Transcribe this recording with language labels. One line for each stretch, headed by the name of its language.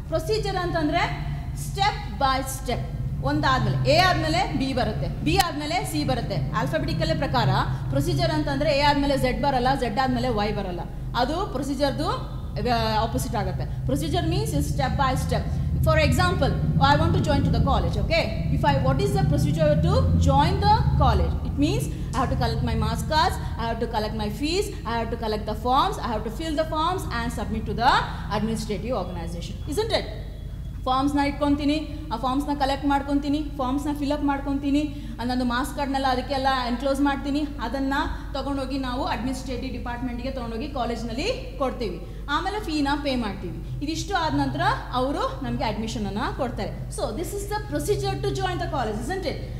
Kannada: Procedure ಅಂತಂದರೆ
English: step by step,
Kannada: ಒಂದಾದಮೇಲೆ A ಆದಮೇಲೆ B ಬರುತ್ತೆ, ಬಿ ಆದಮೇಲೆ ಸಿ ಬರುತ್ತೆ. ಆಲ್ಫಾಬೆಟಿಕಲ್ ಪ್ರಕಾರ ಪ್ರೊಸೀಜರ್ ಅಂತಂದರೆ ಎ ಆದಮೇಲೆ ಝೆಡ್ ಬರಲ್ಲ, ಝೆಡ್ ಆದಮೇಲೆ ವೈ ಬರಲ್ಲ. ಅದು ಪ್ರೊಸೀಜರ್ದು ಆಪೋಸಿಟ್ ಆಗುತ್ತೆ.
English: Procedure means is step by step. For example, I want to join to the college. Okay, what is the procedure to join the college? It means I have to collect my marks cards, I have to collect my fees, I have to collect the forms, I have to fill the forms and submit to the administrative organization, isn't it?
Kannada: ಫಾರ್ಮ್ಸ್ನ ಇಟ್ಕೊತೀನಿ, ಆ ಫಾರ್ಮ್ಸ್ನ collect ಮಾಡ್ಕೊತೀನಿ, ಫಾರ್ಮ್ಸ್ನ fill up ಮಾಡ್ಕೊತೀನಿ, ನನ್ನದು marks ಕಾರ್ಡ್ನೆಲ್ಲ ಅದಕ್ಕೆಲ್ಲ enclose ಮಾಡ್ತೀನಿ. ಅದನ್ನು ತೊಗೊಂಡೋಗಿ ನಾವು administrative ಡಿಪಾರ್ಟ್ಮೆಂಟ್ಗೆ ತೊಗೊಂಡೋಗಿ ಕಾಲೇಜ್ನಲ್ಲಿ ಕೊಡ್ತೀವಿ. ಆಮೇಲೆ ಫೀನ ಪೇ ಮಾಡ್ತೀವಿ. ಇದಿಷ್ಟು ಆದ ನಂತರ ಅವರು ನಮಗೆ ಅಡ್ಮಿಷನನ್ನು ಕೊಡ್ತಾರೆ.
English: So this is the procedure to join the college, isn't it?